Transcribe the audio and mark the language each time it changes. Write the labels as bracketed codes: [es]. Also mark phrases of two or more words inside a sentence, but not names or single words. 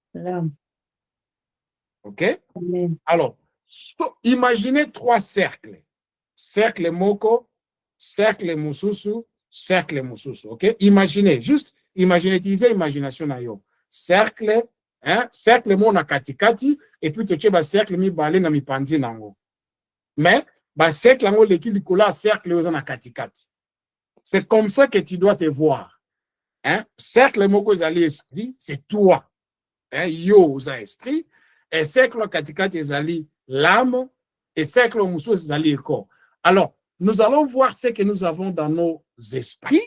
[fr] OK? Amen. Alors, imaginez 3 cercles. [ln] Cercle moko, cercle mususu, cercle mususu. [fr] OK? Imaginez, utilisez l'imagination [ln] na yo. Cercle, cercle mo na katikati, [fr] et puis tu as [ln] cercle mi balé na mi pandi nango. Mais, cercle nango leki likola cercle oza na katikati. [fr] C'est comme ça que tu dois te voir. [ln] Cercle moko ezali [fr] esprit, c'est toi. [ln] Yo oza esprit. Et cercle katikati ezali l'âme. Et cercle mususu ezali corps. [fr] Alors, nous allons voir ce que nous avons dans nos esprits.